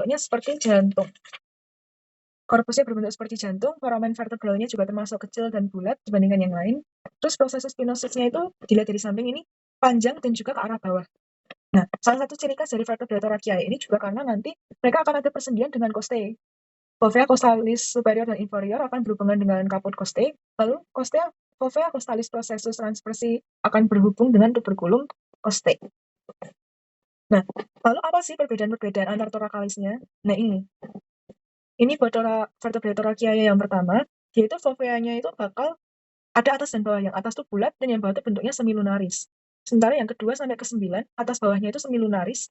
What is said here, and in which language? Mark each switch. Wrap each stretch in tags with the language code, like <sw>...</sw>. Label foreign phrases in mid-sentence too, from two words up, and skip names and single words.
<id>Korpusnya itu bentuknya seperti jantung. Korpusnya berbentuk seperti jantung, foramen vertebralnya juga termasuk kecil dan bulat dibandingkan yang lain. Terus proses spinosusnya itu dilihat dari samping ini panjang dan juga ke arah bawah. Nah, salah satu ciri khas dari Vertebratoraceae ini juga karena nanti mereka akan ada persendian dengan costae.</id> <la>Fovea costalis superior</la> <id>dan inferior akan berhubungan dengan</id> <la>caput costae,</la> <id>lalu</id> <la>Fovea costalis processus transversi</la> <id>akan berhubung dengan</id> <la>tuberculum costae.</la> <id>Nah, lalu apa sih perbedaan-perbedaan antar thoracalis-nya? Nah, ini buat Vertebratoraceae yang pertama, yaitu foveanya itu bakal ada atas dan bawah. Yang atas tuh bulat dan yang bawah itu bentuknya semilunaris. Sementara yang kedua sampai ke-9, atas bawahnya itu semilunaris.</id>